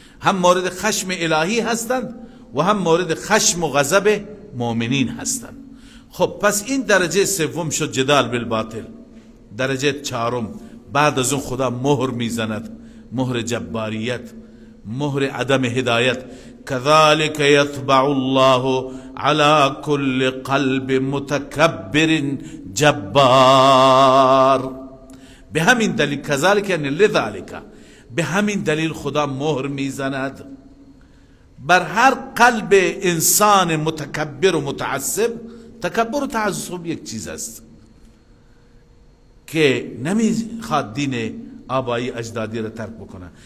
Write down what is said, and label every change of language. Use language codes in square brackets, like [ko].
[fa] هم مورد خشم الهی هستند و هم مورد خشم و غضب مؤمنین هستند. خب پس این درجه سوم شد جدال بالباطل. درجه چهارم بعد از اون خدا مهر میزند، مهر جباریت، مهر عدم هدایت. [ar] كذلك يطبع الله على كل قلب متكبر جبار. [fa] به همین دلیل كذلك یعنی لذلك، به همین دلیل خدا مهر میزند بر هر قلب انسان متکبر و متعصب. تکبر و تعصب یک چیز است که نمیخواد دین آبایی اجدادی را ترک بکنه.